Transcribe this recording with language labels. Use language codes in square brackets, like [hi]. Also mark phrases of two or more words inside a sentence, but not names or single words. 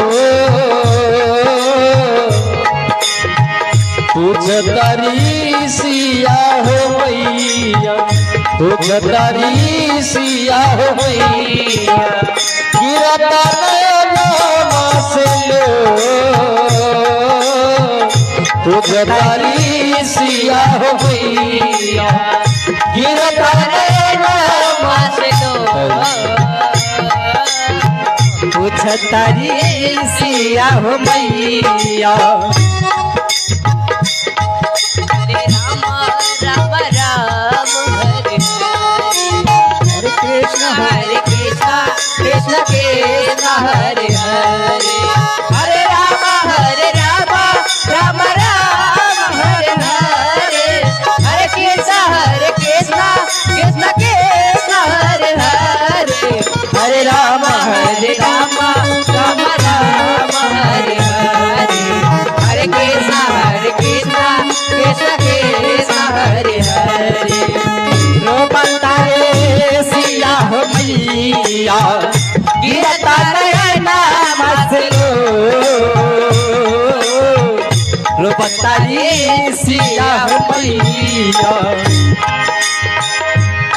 [bho] पूछ तरी सिया हो मैया, पूछ तरी सिया हो मैया, गिरत नयन से लो, पूछ तरी सिया हो मैया, गिरत नयन से लो, पूछ तरी सिया हो मैया। [sa] हरे राम राम राम हरे हरे, हरे कृष्ण कृष्ण कृष्ण हरे हरे, हरे राम राम राम हरे हरे, हरे कृष्ण कृष्ण कृष्ण हरे हरे, हरे राम राम राम हरे हरे, हरे कृष्ण कृष्ण कृष्ण हरे हरे। [bho] रोबता रे सिया हो मैया, गिरता नयन से लो, रोबता रे सिया हो मैया,